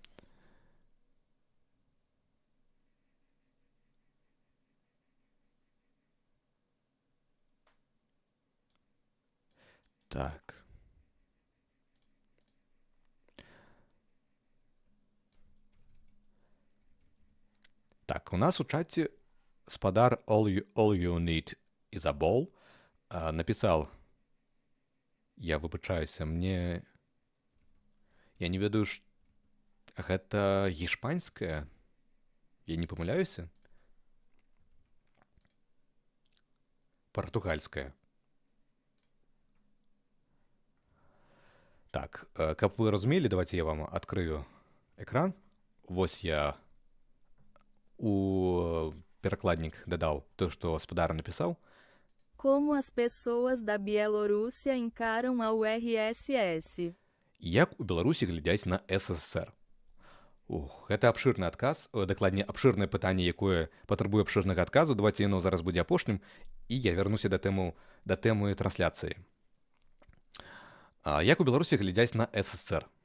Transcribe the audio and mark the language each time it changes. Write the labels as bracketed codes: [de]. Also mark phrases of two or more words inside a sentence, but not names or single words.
[be] Так. Так, у нас у чаце спадар All you need is a ball напісаў, я выбачаюся, я не ведаю, гэта гішпанская? Я не памыляюся? Партугальская. Так, каб вы разумелі, давайте я вам адкрыю экран. Вось я у перакладнік дадаў то, што спадар напісаў. [pt] Como as pessoas da Bielorrússia encaram a URSS? [be] Як у Беларусі глядзяць на СССР? Гэта абшырны адказ, дакладней, абшырнае пытанне, якое патрабуе абшырнага адказу. Давайте яно зараз будзе апошнім, і я вярнуся да тэмы трансляцыі. Як у Беларусі глядзяць на СССР?